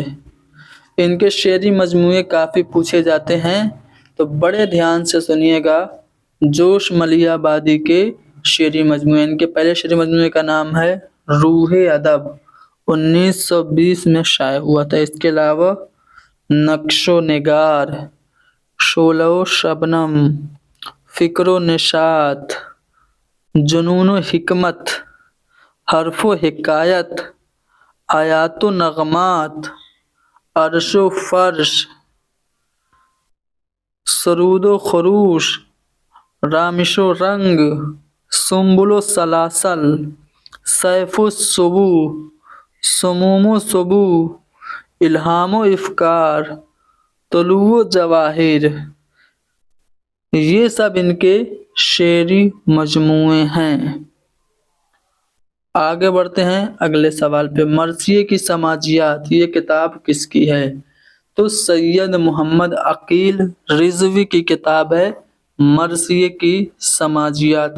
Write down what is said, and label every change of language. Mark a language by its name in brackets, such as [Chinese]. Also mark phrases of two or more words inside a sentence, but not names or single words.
[Urdu] ان کے شعری مجموعے کافی پوچھے جاتے ہیں، تو بڑے دھیان سے سنیے گا۔ جوش ملیح آبادی کے شعری مجموعے، ان کے پہلے شعری مجموعے کا نام ہے روح ادب، 1920 میں شائع ہوا تھا۔ اس کے علاوہ نقش و نگار، شعلہ و شبنم، فکر و نشاط، جنون و حکمت، حرف و حکایت، آیات و نغمات، عرش و فرش، سرود و خروش، رامش و رنگ، سنبل و سلاسل، سیف و سبو، سموم و سبو، الہام و افکار، طلوع و جواہر، یہ سب ان کے شعری مجموعے ہیں۔ آگے بڑھتے ہیں اگلے سوال پہ۔ مرثیے کی سماجیات، یہ کتاب کس کی ہے؟ تو سید محمد عقیل رضوی کی کتاب ہے مرثیے کی سماجیات۔